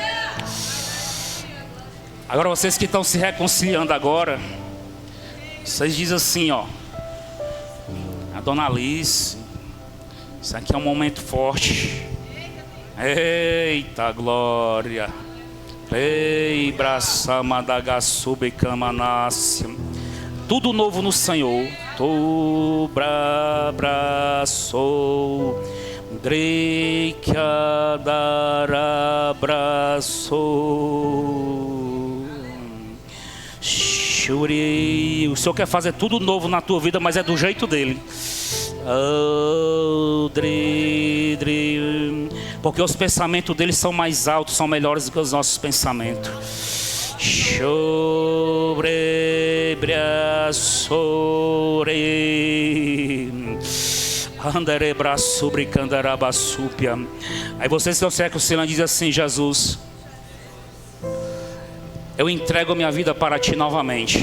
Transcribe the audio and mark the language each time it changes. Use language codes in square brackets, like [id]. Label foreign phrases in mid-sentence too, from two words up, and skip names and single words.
[pt] Agora vocês que estão se reconciliando agora, vocês dizem assim, ó: a dona Alice, isso aqui é um momento forte. Eita glória. Ei, braça madagassube camanácia. Tudo novo no Senhor. Tu braçou. Dreikia darabraçou. Shuri. O Senhor quer fazer tudo novo na tua vida, mas é do jeito dele. Porque os pensamentos dele são mais altos, são melhores do que os nossos pensamentos. Aí vocês que estão se reconciliando dizem assim: Jesus, eu entrego a minha vida para ti novamente.